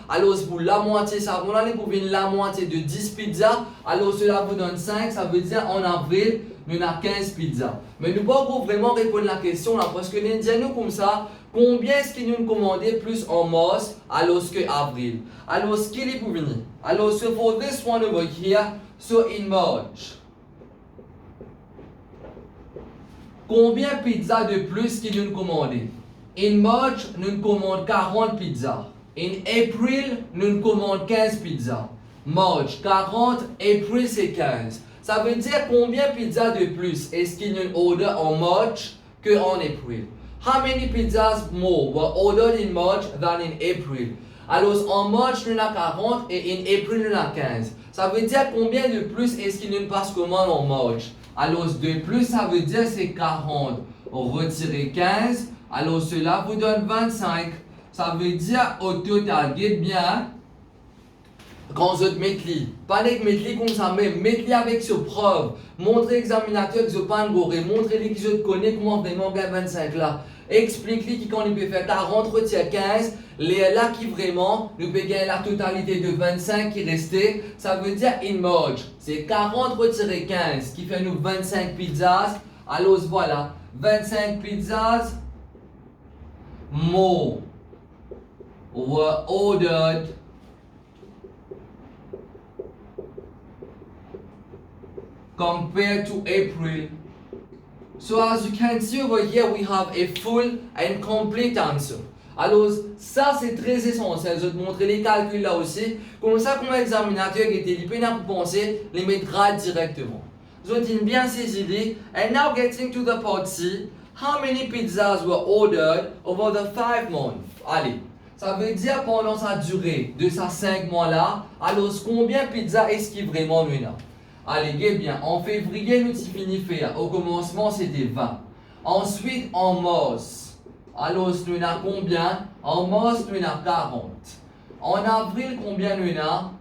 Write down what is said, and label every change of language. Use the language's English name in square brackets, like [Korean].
[French] Alors, pour la moitié, ça va nous pour la moitié de 10 pizzas. Alors, cela vous donne 5. Ça veut dire en avril, nous avons 15 pizzas. Mais nous ne pouvons pas vraiment répondre à la question là. Parce que nous disons comme ça. Combien est-ce qu'ils nous commandaient plus en mars alors que avril? Alors, ce qu'il est pour venir. Alors, [English] so for this one over here, so in March. [French] Combien de pizzas de plus qu'ils nous commandaient? [English] In March, [French] nous commandons 40 pizzas. [English] In April, [French] nous commandons 15 pizzas. March, 40, April, c'est 15. Ça veut dire combien de pizzas de plus est-ce qu'ils nous order en March que en April? [English] How many pizzas more were ordered in March than in April? [French] Alors en March, nous avons 40 et [English] in April, [French] nous avons 15. Ça veut dire combien de plus est-ce qu'il nous passe commande en March? Alors de plus, ça veut dire c'est 40. Retirer 15. Alors cela vous donne 25. Ça veut dire au total, dites bien, quand vous mettez li, pas avec mettre comme ça, mais mettez avec ce preuve. Montrez l'examinateur que vous pas engoré, montrez-lui que vous connaissez comment vraiment gagner 25 là. Explique-lui qui quand il peut faire 40 retire 15, les là qui vraiment nous peut gagner la totalité de 25 qui restait. Ça veut dire [English] in March, [French] c'est 40 retirer 15 qui fait nous 25 pizzas. Alors voilà, [English] 25 pizzas more were ordered compared to April. So as you can see over here, we have a full and complete answer. [French] Alors, ça c'est très essentiel. Je vais te montrer les calculs là aussi. Comme ça, comme l'examinateur qui était libre pour penser, les mettra directement. Je vais te bien ces idées. [English] And now getting to the part C. How many pizzas were ordered over the 5 months? [French] Allez. Ça veut dire pendant sa durée de ces 5 mois là. Alors, combien de pizzas est-ce qu'il vraiment nous a? Allez, bien, en février, nous avons fini faire. Au commencement, c'était 20. Ensuite, en mars, alors nous avons combien? En mars, nous avons 40. En avril, combien nous avons?